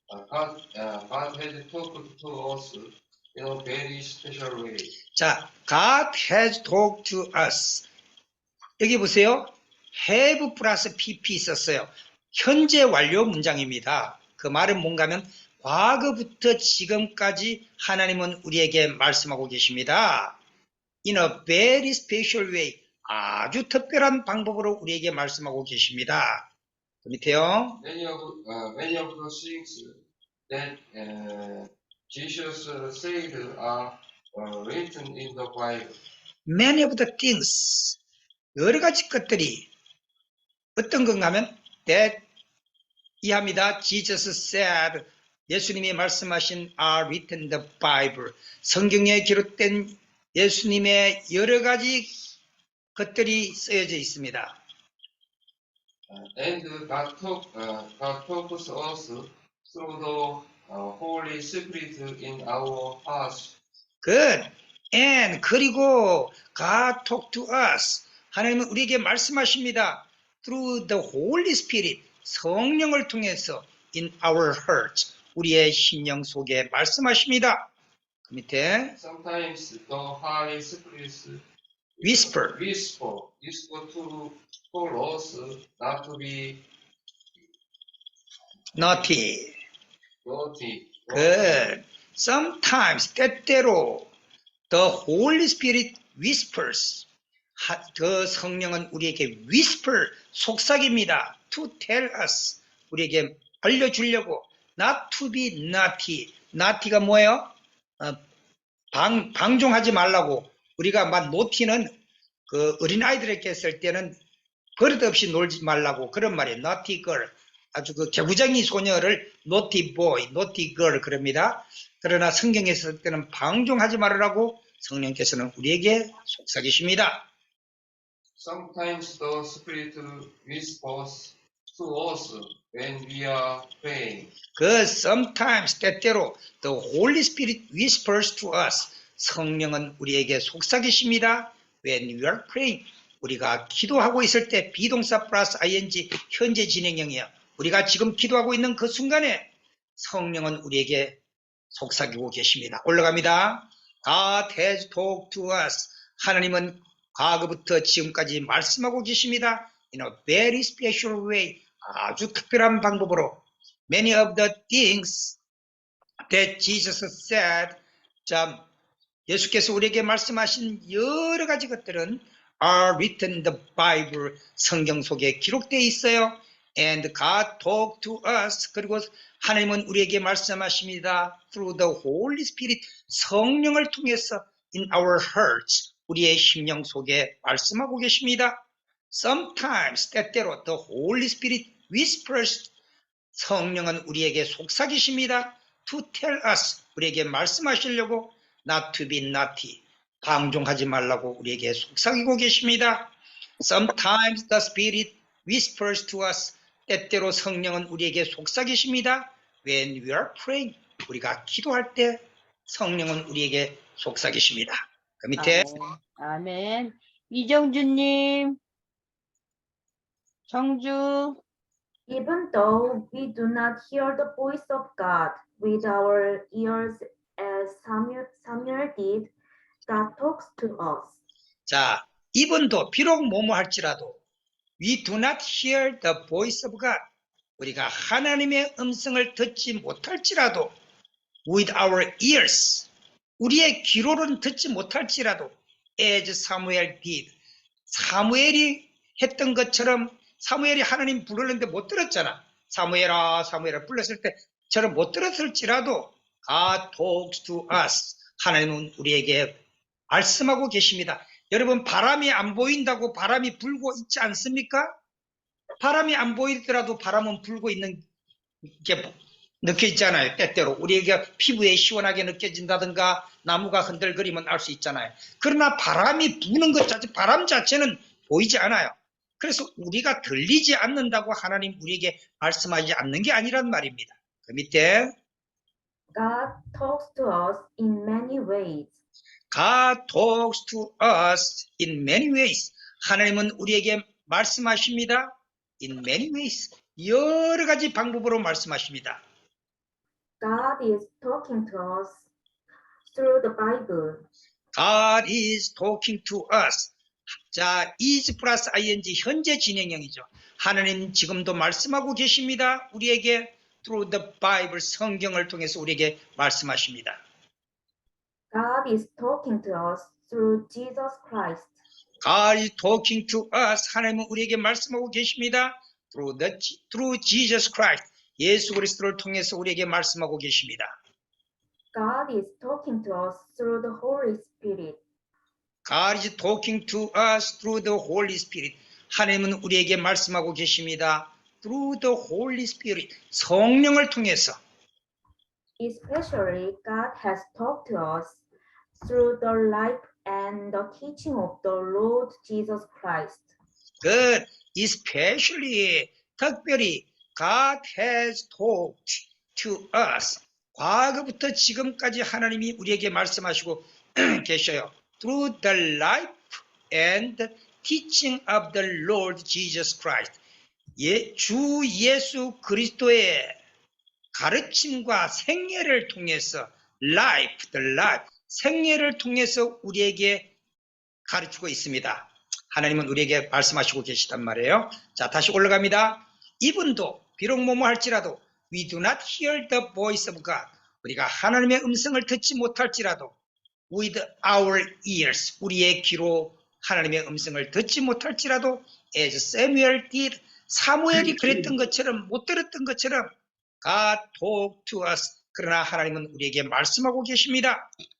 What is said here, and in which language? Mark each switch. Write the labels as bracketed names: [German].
[English] God has talked to us in a very special way. 자, God has talked to us. [Korean] 여기 보세요. have 플러스 pp 썼어요. 현재 완료 문장입니다. 그 말은 뭔가 하면 과거부터 지금까지 하나님은 우리에게 말씀하고 계십니다. [English] In a very special way. [Korean] 아주 특별한 방법으로 우리에게 말씀하고 계십니다. 그 밑에요. [English] Many of the things that Jesus said are written in the Bible. Many of the things. [Korean] 여러 가지 것들이 어떤 건가 하면 that 이합니다. [English] Jesus said. [Korean] 예수님이 말씀하신 [English] are written in the Bible. [Korean] 성경에 기록된 예수님의 여러 가지 것들이 쓰여져 있습니다. [English] And God talks to us through the Holy Spirit in our hearts. Good. And [Korean] 그리고 [English] God talk to us. [Korean] 하나님은 우리에게 말씀하십니다. [English] Through the Holy Spirit. [Korean] 성령을 통해서 [English] in our hearts. [Korean] 우리의 심령 속에 말씀하십니다. 그 밑에 [English] Sometimes the Holy Spirit whisper. whisper to for us not to be naughty. naughty. Good. Sometimes [Korean] 때때로 [English] the Holy Spirit whispers. [Korean] 그 성령은 우리에게 whisper, 속삭입니다. [English] To tell us. [Korean] 우리에게 알려주려고. [English] Not to be naughty. [Korean] naughty가 뭐예요? 방종하지 말라고. 우리가 막 naughty는 그 어린아이들에게 했을 때는 버릇없이 놀지 말라고 그런 말이에요. naughty girl. 아주 그 개구쟁이 소녀를 naughty boy, naughty girl 그럽니다. 그러나 성경에 있을 때는 방종하지 말으라고 성령께서는 우리에게 속삭이십니다. [English] Sometimes the Spirit whispers to us when we are praying. 그 sometimes [Korean] 때때로 [English] the Holy Spirit whispers to us. [Korean] 성령은 우리에게 속삭이십니다. When we are praying. 우리가 기도하고 있을 때 비동사 플러스 ing 현재 진행형이에요. 우리가 지금 기도하고 있는 그 순간에 성령은 우리에게 속삭이고 계십니다. 올라갑니다. [English] God has talked to us. [Korean] 하나님은 과거부터 지금까지 말씀하고 계십니다. [English] In a very special way. [Korean] 아주 특별한 방법으로. [English] Many of the things that Jesus said. [Korean] 자, 예수께서 우리에게 말씀하신 여러 가지 것들은 [English] are written in the Bible. [Korean] 성경 속에 기록되어 있어요. [English] And God talked to us. [Korean] 그리고 하나님은 우리에게 말씀하십니다. [English] Through the Holy Spirit. [Korean] 성령을 통해서 [English] in our hearts. [Korean] 우리의 심령 속에 말씀하고 계십니다. [English] Sometimes, [Korean] 때때로 [English] the Holy Spirit whispers. [Korean] 성령은 우리에게 속삭이십니다. [English] To tell us. [Korean] 우리에게 말씀하시려고 [English] not to be naughty. [Korean] 방종하지 말라고 우리에게 속삭이고 계십니다. [English] Sometimes the Spirit whispers to us. [Korean] 때때로 성령은 우리에게 속삭이십니다. When we are praying. 우리가 기도할 때 성령은 우리에게 속삭이십니다. 그 밑에 아멘. 이정주님, 정주. [English] Even though we do not hear the voice of God with our ears as Samuel did, God talks to us. [Korean] 자, 이번도 비록 뭐뭐 할지라도 [English] we do not hear the voice of God. [Korean] 우리가 하나님의 음성을 듣지 못할지라도 [English] with our ears. [Korean] 우리의 귀로는 듣지 못할지라도 [English] as Samuel did. [Korean] 사무엘이 했던 것처럼 사무엘이 하나님 불렀는데 못 들었잖아. 사무엘아 사무엘아 불렀을 때처럼 못 들었을지라도 [English] God talks to us. [Korean] 하나님은 우리에게 말씀하고 계십니다. 여러분 바람이 안 보인다고 바람이 불고 있지 않습니까? 바람이 안 보이더라도 바람은 불고 있는 게 느껴지잖아요. 때때로 우리에게 피부에 시원하게 느껴진다든가 나무가 흔들거리면 알 수 있잖아요. 그러나 바람이 부는 것 자체, 바람 자체는 보이지 않아요. 그래서 우리가 들리지 않는다고 하나님 우리에게 말씀하지 않는 게 아니란 말입니다. 그 밑에 [English] God talks to us in many ways. God talks to us in many ways. [Korean] 하나님은 우리에게 말씀하십니다. [English] In many ways. [Korean] 여러 가지 방법으로 말씀하십니다. [English] God is talking to us through the Bible. God is talking to us. [Korean] 자, is 플러스 ing 현재 진행형이죠. 하나님 지금도 말씀하고 계십니다. 우리에게 [English] through the Bible [Korean] 성경을 통해서 우리에게 말씀하십니다. [English] God is talking to us through Jesus Christ. God is talking to us. [Korean] 하나님은 우리에게 말씀하고 계십니다. [English] through Jesus Christ. [Korean] 예수 그리스도를 통해서 우리에게 말씀하고 계십니다. [English] God is talking to us through the Holy Spirit. God is talking to us through the Holy Spirit. [Korean] 하나님은 우리에게 말씀하고 계십니다. [English] through the Holy Spirit. [Korean] 성령을 통해서. [English] Especially, God has talked to us through the life and the teaching of the Lord Jesus Christ. Good. Especially, [Korean] 특별히 [English] God has talked to us. [Korean] 과거부터 지금까지 하나님이 우리에게 말씀하시고 계셔요. [English] Through the life and teaching of the Lord Jesus Christ. [Korean] 주 예수 그리스도의 가르침과 생애를 통해서 life, the life, 생애를 통해서 우리에게 가르치고 있습니다. 하나님은 우리에게 말씀하시고 계시단 말이에요. 자, 다시 올라갑니다. 이분도 비록 뭐뭐 할지라도 [English] we do not hear the voice of God. [Korean] 우리가 하나님의 음성을 듣지 못할지라도 [English] with our ears, [Korean] 우리의 귀로 하나님의 음성을 듣지 못할지라도 [English] as Samuel did, [Korean] 사무엘이 그랬던 것처럼 못 들었던 것처럼 [English] God talk to us. [Korean] 그러나 하나님은 우리에게 말씀하고 계십니다.